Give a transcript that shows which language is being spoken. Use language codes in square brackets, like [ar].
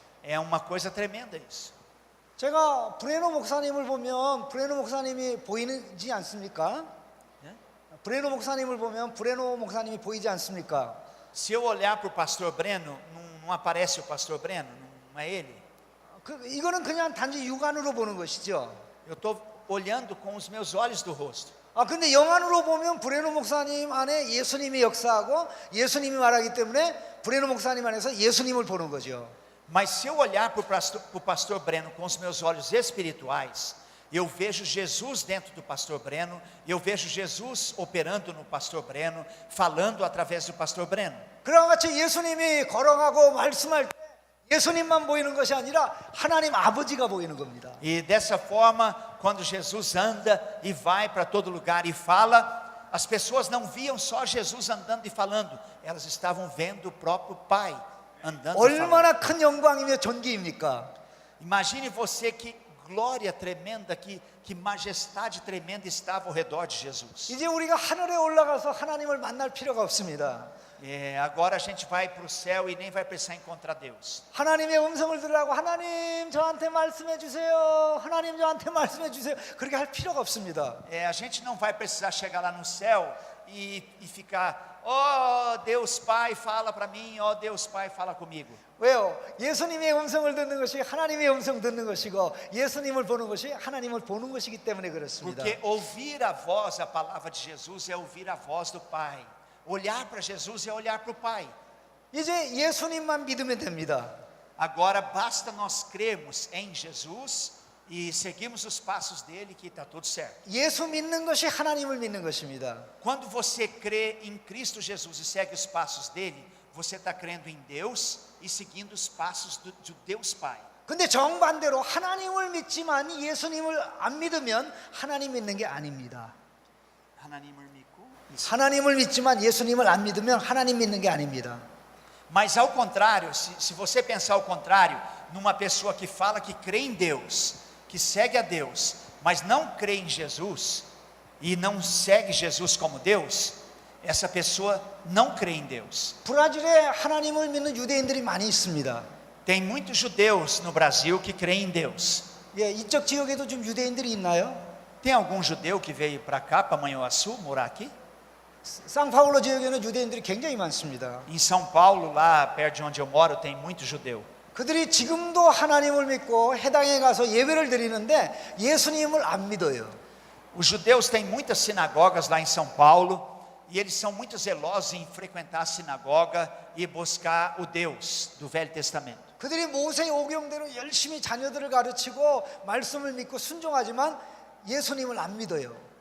[pt] É uma coisa tremenda isso. [ko] 제가 브레노 목사님을 보면 브레노 목사님이 보이지 않습니까? 브레노 목사님을 보면 브레노 목사님이 보이지 않습니까? [pt] Se eu olhar para o pastor Breno, não aparece o pastor Breno, não é ele? [ko] 이거는 그냥 단지 육안으로 보는 것이죠. [pt] Eu estou olhando com os meus olhos do rosto. [ko] 근데 영안으로 보면 브레노 목사님 안에 예수님이 역사하고 예수님이 말하기 때문에 브레노 목사님 안에서 예수님을 보는 거죠. [pt] Mas se eu olhar para o pastor Breno com os meus olhos espirituais, eu vejo Jesus dentro do pastor Breno, eu vejo Jesus operando no pastor Breno, falando através do pastor Breno. [ko] 그와 같이 예수님이 걸어가고 말씀할 때 예수님만 보이는 것이 아니라 하나님 아버지가 보이는 겁니다. [pt] E dessa forma, quando Jesus anda e vai para todo lugar e fala, as pessoas não viam só Jesus andando e falando, elas estavam vendo o próprio Pai andando e falando. [ko] 얼마나 큰 영광이며 존귀입니까? [pt] Imagine você que glória tremenda, que majestade tremenda estava ao redor de Jesus. [ko] 이제 우리가 하늘에 올라가서 하나님을 만날 필요가 없습니다. [pt] Agora a gente vai para o céu e nem vai precisar encontrar Deus. [ko] 하나님의 음성을 들으라고 하나님 저한테 말씀해 주세요. 하나님 저한테 말씀해 주세요. 그렇게 할 필요가 없습니다. [pt] A gente não vai precisar chegar lá no céu e ficar, ó Deus Pai fala para mim, ó Deus Pai fala comigo. [ko] 왜요? 예수님의 음성을 듣는 것이 하나님의 음성 듣는 것이고 예수님을 보는 것이 하나님을 보는 것이기 때문에 그렇습니다. [pt] Porque ouvir a voz, a palavra de Jesus é ouvir a voz do Pai. Olhar para Jesus é olhar para o Pai. [ko] 이제 예수님만 믿으면 됩니다. [pt] Agora basta nós crermos em Jesus e seguirmos os passos dele, que está tudo certo. [ko] 예수 믿는 것이 하나님을 믿는 것입니다. [pt] Quando você crê em Cristo Jesus e segue os passos dele, você está crendo em Deus e seguindo os passos de Deus Pai. [ko] 근데 정반대로 하나님을 믿지만 예수님을 안 믿으면 하나님 믿는 게 아닙니다. 하나님을 믿고 [pt] isso. [ko] 하나님을 믿지만 예수님을 안 믿으면 하나님 믿는 게 아닙니다. [pt] Mas ao contrário, se você pensar ao contrário, numa pessoa que fala que crê em Deus, que segue a Deus, mas não crê em Jesus e não segue Jesus como Deus, essa pessoa não crê em Deus. [ko] 브라질에 하나님을 믿는 유대인들이 많이 있습니다. [pt] Tem muitos judeus no Brasil que creem em Deus. [ko] 예, 이쪽 지역에도 좀 유대인들이 있나요? [pt] Tem algum judeu que veio para cá, para Manhuaçu, morar aqui? [ko] 상파울로 지역에는 유대인들이 굉장히 많습니다. [pt] Em São Paulo, lá perto de onde eu moro, tem muito judeu. [ko] 그들이 지금도 하나님을 믿고 해당에 가서 예배를 드리는데 예수님을 안 믿어요. [pt] Os judeus têm muitas sinagogas lá em São Paulo e eles são muito zelosos em frequentar a sinagoga e buscar o Deus do Velho Testamento. [ko] 그들이 모세의 오경대로 열심히 자녀들을 가르치고 말씀을 믿고 순종하지만 예수님을 안 믿어요.